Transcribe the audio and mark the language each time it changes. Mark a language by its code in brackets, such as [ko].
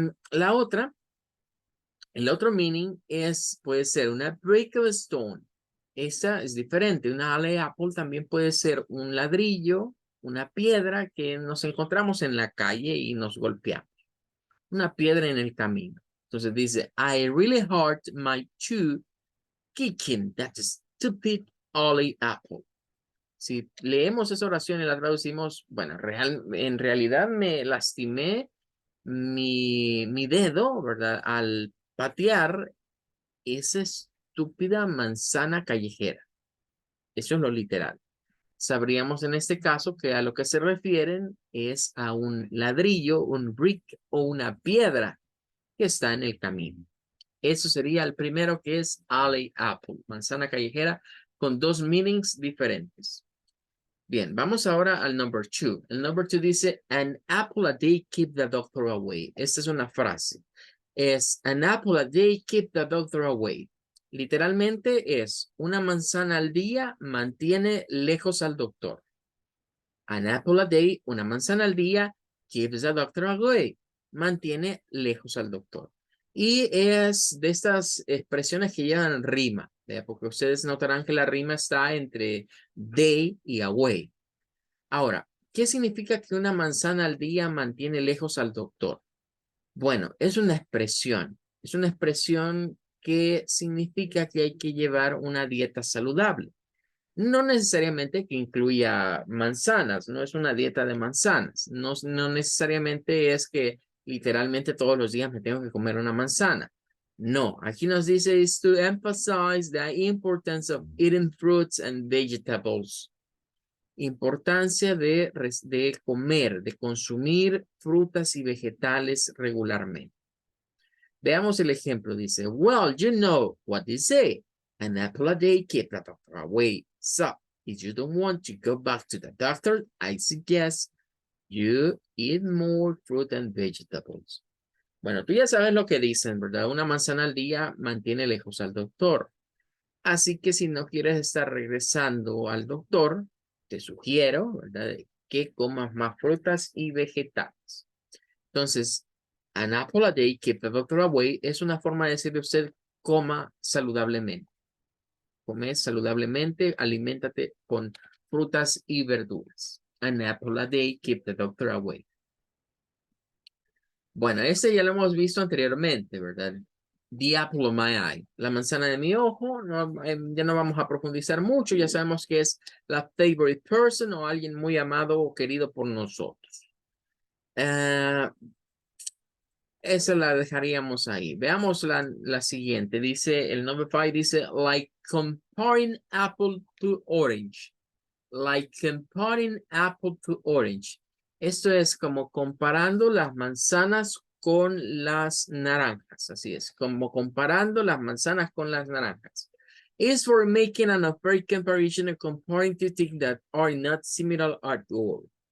[es] La otra, el otro meaning puede ser una [en] breakable stone. [es] Esa es diferente. Una alley apple también puede ser un ladrillo, una piedra que nos encontramos en la calle y nos golpeamos. Una piedra en el camino. Entonces dice, [en] I really hurt my shoe kicking that stupid alley apple. [es] Si leemos esa oración y la traducimos, bueno, en realidad me lastimé mi dedo, ¿verdad? Al patear esa estúpida manzana callejera. Eso es lo literal. Sabríamos en este caso que a lo que se refieren es a un ladrillo, un brick o una piedra que está en el camino. Eso sería el primero, que es alley apple, manzana callejera, con dos meanings diferentes. Bien, vamos ahora al number 2. El number 2 dice, [en] an apple a day keep the doctor away. [es] Esta es una frase. Es, [en] an apple a day keep the doctor away. [es] Literalmente es, una manzana al día mantiene lejos al doctor. [en] An apple a day, [es] una manzana al día, [en] keeps the doctor away. [es] Mantiene lejos al doctor. Y es de estas expresiones que llevan rima, ¿verdad? Porque ustedes notarán que la rima está entre day y away. Ahora, ¿qué significa que una manzana al día mantiene lejos al doctor? Bueno, es una expresión. Es una expresión que significa que hay que llevar una dieta saludable. No necesariamente que incluya manzanas, no es una dieta de manzanas. No necesariamente es que literalmente todos los días me tengo que comer una manzana. No, aquí nos dice [en] is to emphasize the importance of eating fruits and vegetables. [es] Importancia de comer, de consumir frutas y vegetales regularmente. Veamos el ejemplo. [en] Dice, well, you know what they say. An apple a day keeps the doctor away. So, if you don't want to go back to the doctor, I suggest you eat more fruit and vegetables. [es] Bueno, tú ya sabes lo que dicen, ¿verdad? Una manzana al día mantiene lejos al doctor. Así que si no quieres estar regresando al doctor, te sugiero, ¿verdad?, que comas más frutas y vegetales. Entonces, [en] an apple a day keep the doctor away [es] es una forma de decirle a usted, coma saludablemente. Come saludablemente, aliméntate con frutas y verduras. [en] An apple a day keep the doctor away. [es] Bueno, ese ya lo hemos visto anteriormente, ¿verdad? [en] The apple of my eye, [es] la manzana de mi ojo. Ya no vamos a profundizar mucho, ya sabemos que es la [en] favorite person [es] o alguien muy amado o querido por nosotros. Esa la dejaríamos ahí. Veamos la siguiente. Dice, el number 5 dice, [en] like comparing apple to orange. Like comparing apple to orange. [es] Esto es como comparando las manzanas con las naranjas. Así es, como comparando las manzanas con las naranjas. [en] Is for making an unfair comparison and comparing two things that are not similar at all.